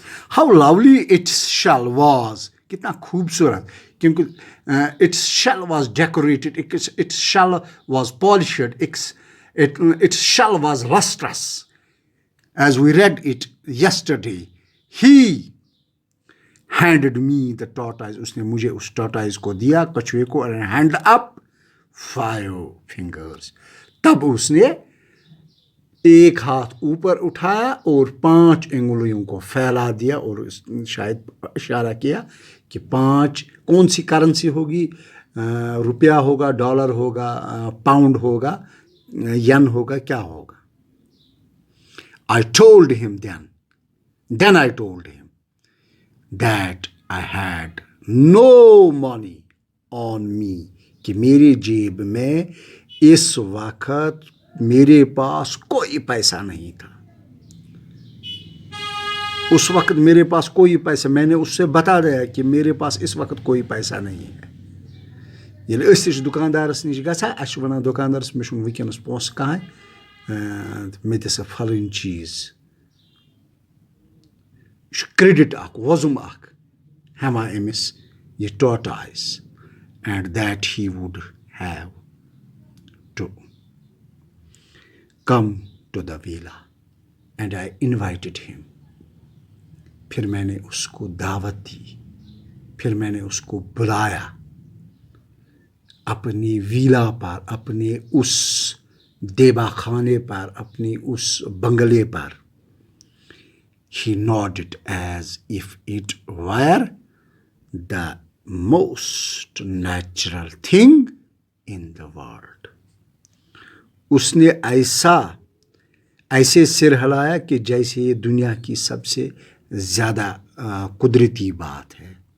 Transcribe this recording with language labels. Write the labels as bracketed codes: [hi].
[en] How lovely its shell was. [ur] کتنا خوبصورت, کیونکہ [en] its shell was decorated, its shell was polished, its shell was lustrous. As we read it yesterday, he handed me the tortoise. [ur] اس نے مجھے اس tortoise کو دیا, کچھوے کو, [en] and hand up 5 fingers. [ur] تب اس نے ایک ہاتھ اوپر اٹھایا اور 5 انگلیوں کو پھیلا دیا, اور شاید اشارہ کیا کہ 5 کون سی کرنسی ہوگی, روپیہ ہوگا, ڈالر ہوگا, پاؤنڈ ہوگا, ین ہوگا, کیا ہوگا. [en] I told him then I told him that I had no money on me, [ur] کہ میری جیب میں اس وقت میرے پاس کوئی پیسہ نہیں تھا. اس وقت میرے پاس کوئی پیسہ, میں نے اس سے بتا دیا کہ میرے پاس اس وقت کوئی پیسہ نہیں ہے. [ks] ییٚلہِ أسۍ تہِ چھِ دُکاندارَس نِش گژھان, اَسہِ چھُ وَنان دُکاندارَس مےٚ چھُنہٕ وٕنکٮ۪نَس پونٛسہٕ کٕہٕنۍ, مےٚ دِ سا پھلٲنۍ چیٖز. یہِ چھُ کرٛیڈِٹ اَکھ, وۄزُم اَکھ ہٮ۪وان أمِس یہِ ٹاٹایِز, [en] And that he would have to come to the villa, and I invited him. [ur] پھر میں نے اس کو دعوت دی, پھر میں نے اس کو بلایا اپنی ویلا پر, اپنے اس دیبا خانے پر, اپنی اس بنگلے پر. [en] He nodded as if it were the most natural thing in the world. [ur] اس نے ایسے سر ہلایا کہ جیسے یہ دنیا کی سب سے زیادہ قدرتی بات ہے.